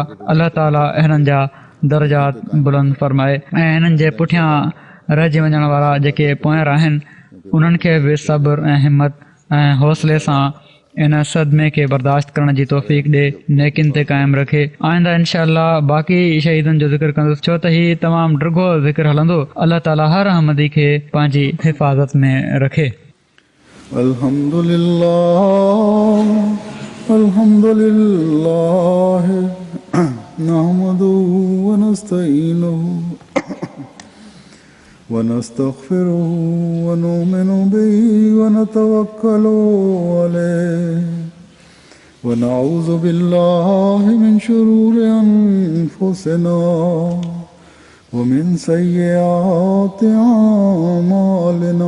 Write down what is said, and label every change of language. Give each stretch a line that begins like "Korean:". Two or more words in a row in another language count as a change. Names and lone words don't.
Sindhi: अलाह ताला हिननि जा दर्जात बुलंद फ़रमाए ऐं हिननि जे पुठियां रहिजी वञण वारा जेके पोयां आहिनि उन्हनि खे बि सब्र ऐं हिमत ऐं हौसले सां इन सदमे खे बर्दाश्त करण जी तौफ़ीक़ ॾे, नेकिन ते क़ाइमु रखे। आइंदा इंशाअल्लाह बाक़ी शहीदनि जो ज़िक्र कंदुसि, छो त हीउ तमामु ड्रिघो ज़िक्र हलंदो। अलाह ताला हर अहमदी खे पंहिंजी हिफ़ाज़त में रखे।
Arabic: الحمد لله نحمده و نستعينه و نستغفره و نؤمن به و نتوكل عليه و نعوذ بالله من شرور أنفسنا و من سيئات أعمالنا.